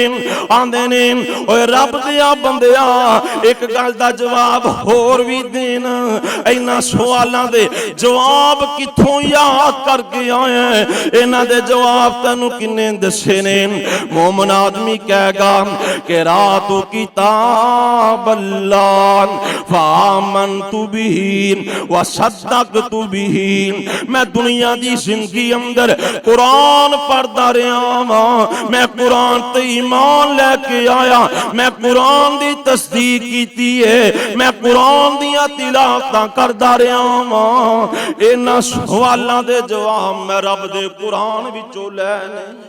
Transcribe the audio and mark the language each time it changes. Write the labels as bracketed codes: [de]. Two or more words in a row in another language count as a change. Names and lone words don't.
[pa] ਆਂਦੇ ਨੇ ਓਏ ਰੱਬ ਦਿਆ ਬੰਦਿਆ ਇਕ ਗੱਲ ਦਾ ਜਵਾਬ ਹੋਰ ਭੀ ਦੇਣਾ, ਇਨ੍ਹਾਂ ਸਵਾਲੋਂ ਦੇ ਜਵਾਬ ਕਿੱਥੋਂ ਯਾਦ ਕਰਕੇ ਆਇਆ, ਇਨ੍ਹਾਂ ਦੇ ਜਵਾਬ ਤੈਨੂੰ ਕਿੰਨੇ ਦੱਸੇ ਨੇ। ਮੋਮਨ ਆਦਮੀ ਕਹੇਗਾ ਕਿ [ar] رات كتاب الله فآمنت به وصدقت به. [pa] ਮੈਂ ਦੁਨੀਆ ਦੀ ਜ਼ਿੰਦਗੀ ਅੰਦਰ ਕੁਰਾਨ ਪੜ੍ਹਦਾ ਰਿਹਾ ਵਾਂ, ਮੈਂ ਕੁਰਾਨ ਤੇ ਈਮਾਨ ਲੈਕੇ ਆਇਆ, ਮੈਂ ਕੁਰਾਨ ਦੀ ਤਸਦੀਕ ਕੀਤੀ ਹੈ, ਮੈਂ ਕੁਰਾਨ ਦੀਆਂ ਤਿਲਾਵਤਾਂ ਕਰਦਾ ਰਿਹਾ ਵਾਂ। ਇਨ੍ਹਾਂ ਸਵਾਲਾਂ ਦੇ ਜਵਾਬ ਮੈਂ ਰੱਬ ਦੇ ਕੁਰਾਨ ਵਿਚੋਂ ਲੈਣੇ।